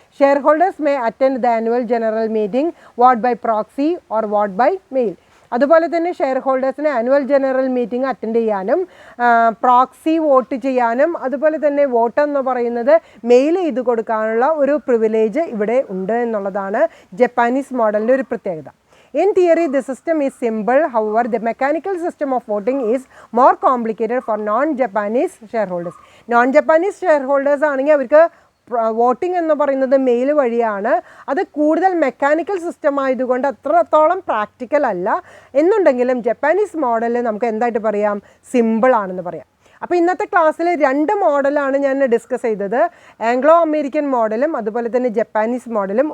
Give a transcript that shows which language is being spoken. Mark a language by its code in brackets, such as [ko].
[en] Shareholders may attend the annual general meeting vote by proxy or vote by mail. [ml] അതുപോലെ തന്നെ share ഹോൾഡേഴ്സിന് annual general meeting attend ചെയ്യാനും proxy vote ചെയ്യാനും അതുപോലെ തന്നെ vote എന്ന് പറയുന്നത് മെയിൽ ചെയ്ത് കൊടുക്കാനുള്ള ഒരു പ്രിവിലേജ് ഇവിടെ ഉണ്ട് എന്നുള്ളതാണ് ജപ്പാനീസ് മോഡലിൻ്റെ ഒരു പ്രത്യേകത. [en] In theory, the system is simple. However, the mechanical system of voting is more complicated for non-Japanese shareholders. [ml] Non-Japanese shareholders ആണെങ്കിൽ അവർക്ക് വോട്ടിംഗ് എന്ന് പറയുന്നത് മെയിൽ വഴിയാണ്. അത് കൂടുതൽ മെക്കാനിക്കൽ സിസ്റ്റം ആയതുകൊണ്ട് അത്രത്തോളം പ്രാക്ടിക്കൽ അല്ല. എന്നുണ്ടെങ്കിലും ജപ്പാനീസ് മോഡലിൽ നമുക്ക് എന്തായിട്ട് പറയാം? സിമ്പിൾ ആണെന്ന് പറയാം. അപ്പോൾ ഇന്നത്തെ ക്ലാസ്സിൽ 2 മോഡലാണ് ഞാൻ ഡിസ്കസ് ചെയ്തത്. ആംഗ്ലോ അമേരിക്കൻ മോഡലും അതുപോലെ തന്നെ ജപ്പാനീസ് മോഡലും.